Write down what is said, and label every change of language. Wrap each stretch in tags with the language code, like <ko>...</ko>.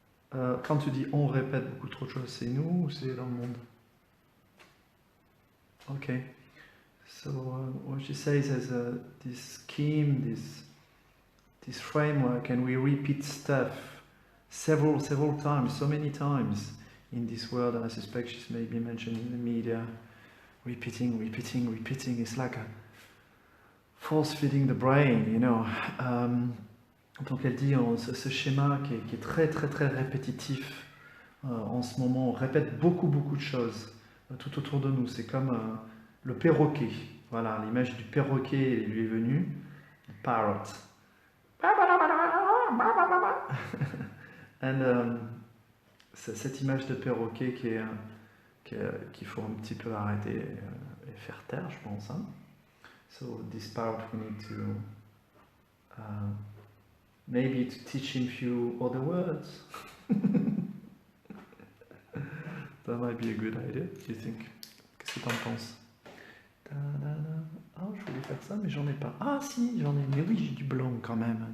<fr>Quand tu dis on répète beaucoup trop de choses, c'est nous ou c'est dans le monde?</fr> <en>Okay. So what she says is this scheme, this framework, and we repeat stuff several times, so many times in this world, and I suspect she's maybe mentioned in the media, repeating. It's like a force-feeding the brain, you know.</en> <fr>Donc elle dit, ce schéma qui est très répétitif en ce moment, on répète beaucoup de choses tout autour de nous. C'est comme le perroquet. Voilà, l'image du perroquet lui est venue. Le parrot. And, cette image de perroquet qu'il faut un petit peu arrêter et faire taire, je pense. Hein.</fr> <en>So this parrot, we need to maybe to teach him few other words. That might be a good idea, do you think?</en> <fr>Qu'est-ce que t'en penses? Ah, je voulais faire ça, mais j'en ai pas. Ah si, j'en ai. Mais oui, j'ai du blanc quand même.</fr>